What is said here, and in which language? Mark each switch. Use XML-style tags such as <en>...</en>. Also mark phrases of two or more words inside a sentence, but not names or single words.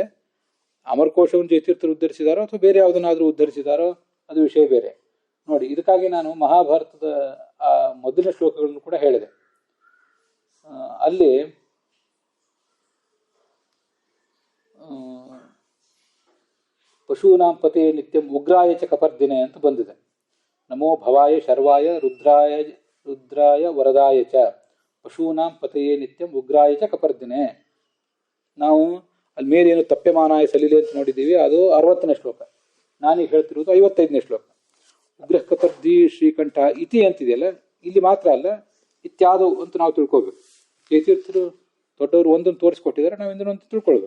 <kn>ಅಮರಕೋಶವನ್ನು ಜಯತೀರ್ಥರು ಉದ್ಧರಿಸಿದಾರೋ ಅಥವಾ ಬೇರೆ ಯಾವುದನ್ನಾದ್ರೂ ಉದ್ಧರಿಸಿದಾರೋ ಅದು ವಿಷಯ ಬೇರೆ. ನೋಡಿ, ಇದಕ್ಕಾಗಿ ನಾನು ಮಹಾಭಾರತದ ಆ ಮೊದಲಿನ ಶ್ಲೋಕಗಳನ್ನು ಕೂಡ ಹೇಳಿದೆ.</kn> <sa>ಅಲ್ಲಿ ಪಶೂನಾಂ ಪತೆ ನಿತ್ಯಂ ಉಗ್ರಾಯ ಚ ಕಪರ್ದಿನೆ</sa> <kn>ಅಂತ ಬಂದಿದೆ.</kn> <sa>ನಮೋ ಭವಾಯ ಶರ್ವಾಯ ರುದ್ರಾಯ ವರದಾಯ ಚ ಪಶೂನಾಂ ಪತೆಯೇ ನಿತ್ಯಂ ಉಗ್ರಾಯ ಚ ಕಪರ್ದಿನೆ.</sa> <kn>ನಾವು ಅಲ್ಲಿ ಮೇಲೇನು</kn> <sa>ತಪ್ಯಮಾನಾಯ ಸಲಿಲೆ</sa> <kn>ಅಂತ ನೋಡಿದ್ದೀವಿ, ಅದು 60ನೇ ಶ್ಲೋಕ. ನಾನೀಗ ಹೇಳ್ತಿರೋದು 55ನೇ ಶ್ಲೋಕ.</kn> <sa>ಉಗ್ರಹ ಕಪರ್ದಿ ಶ್ರೀಕಂಠ ಇತಿ</sa> <kn>ಅಂತಿದೆಯಲ್ಲ, ಇಲ್ಲಿ ಮಾತ್ರ ಅಲ್ಲ, ಇತ್ಯಾದವು ಅಂತ ನಾವು ತಿಳ್ಕೊಬೇಕು. ಜಯತೀರ್ಥರು ದೊಡ್ಡವರು ಒಂದನ್ನು ತೋರಿಸ್ಕೊಟ್ಟಿದ್ದಾರೆ, ನಾವು ಇನ್ನೊಂದು ತಿಳ್ಕೊಳ್ಬೇಕು.</kn>